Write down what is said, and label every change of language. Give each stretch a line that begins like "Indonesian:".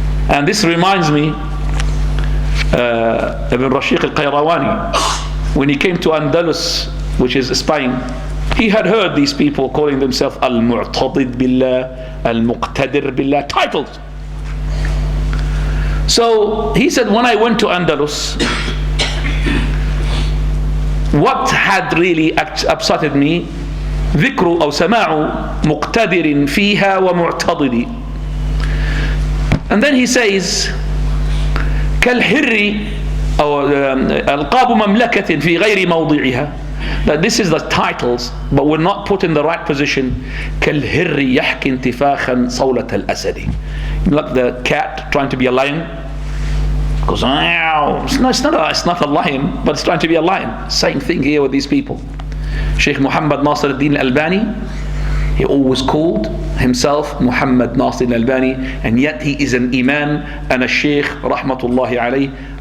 English: And this reminds me, Ibn Rashid Al-Qayrawani, when he came to Andalus, which is Spain, he had heard these people calling themselves Al-Mu'tadid Billah, Al-Muqtadir Billah, titles. So he said, when I went to Andalus, what had really upsetted me,
Arabic: ذكر أو سماع مقتدر فيها ومعتضد.
English: And then he says,
Arabic: كالحر أو ألقاب مملكة في غير موضعها.
English: That this is the titles, but we're not put in the right position.
Arabic: كالحر يحكي انتفاخا صولة الأسد.
English: Like the cat trying to be a lion. Goes, it's not a lion, but it's trying to be a lion. Same thing here with these people. Shaykh Muhammad Naasir-ud-Deen Al-Albani, He always called himself Muhammad Naasir-ud-Deen, and yet he is an Imam and a Shaykh Rahmatullahi alayhi.